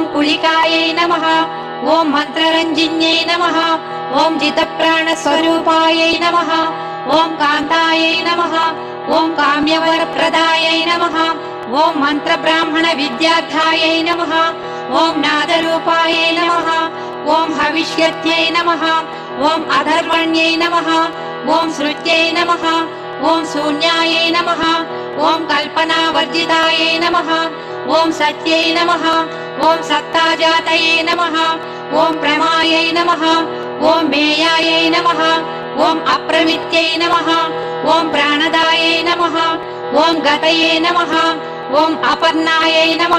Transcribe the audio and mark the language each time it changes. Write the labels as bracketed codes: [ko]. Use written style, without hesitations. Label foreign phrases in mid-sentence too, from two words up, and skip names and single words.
[sa] కుళికాయై నమః ఓం మంత్రరంజిన్యై నమః ఓం జితప్రాణ స్వరూపాయై నమః ఓం కాంతాయై నమః ఓం కామ్యవరప్రదాయై నమః ఓం మంత్ర బ్రాహ్మణ విద్యార్థాయై నమః ఓం నాదరూపాయై నమః ఓం హవిష్యత్యై నమః ఓం అధర్వణ్యై నమః ఓం శృత్యై నమః ఓం శూన్యాయై నమః ఓం కల్పనా प्रवर्जितायै नमः। ॐ सत्यै नमः। ॐ सत्ताजातये नमः। ॐ प्रमायै नमः। ॐ मेयायै नमः। ॐ अप्रमित्यै नमः। ॐ प्राणदायै नमः। ॐ गतये नमः। ॐ अपर्णायै नमः।